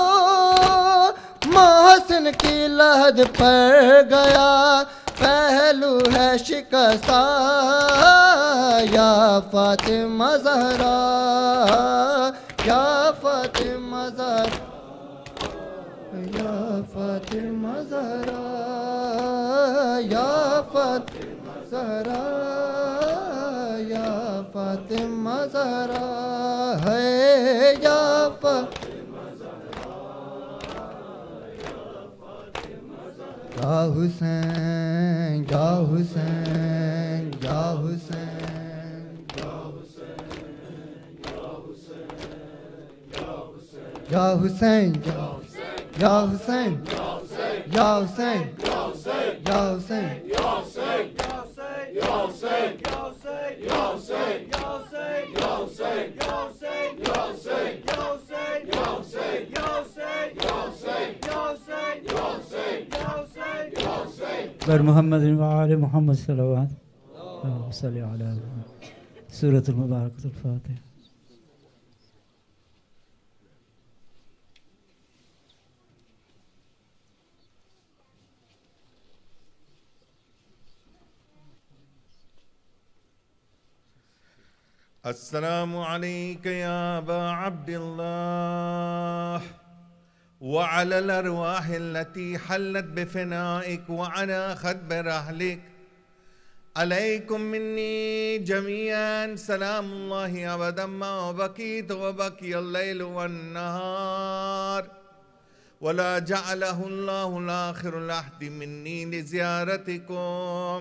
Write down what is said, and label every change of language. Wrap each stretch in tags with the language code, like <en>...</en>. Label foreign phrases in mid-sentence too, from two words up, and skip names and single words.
<ur>محسن کی لحد پر گیا پہلو ہے شکستہ، یا فاطمہ زہرا، یا فاطمہ زہرا، یا فاطمہ زہرا، یا فاطمہ زہرا، یا فاطمہ زہرا ہے، یا فاطمہ</ur> <ar>یا حسین، یا حسین، یا حسین، یا حسین، یا حسین، یا حسین، یا حسین،</ar> <fa>بر محمد و آل محمد صلوات</fa> <ar>اللہم صلی علی محمد. سورۃ المبارکۃ الفاتحہ. السلام عليك يا أبا عبد الله وعلى الأرواح التي حلت بفنائك وعلى خدم رحلك، عليكم مني جميعا سلام الله أبدا ما بقيت وبقي الليل والنهار، ولا جعله الله الآخر العهد مني لزيارتكم.</ar>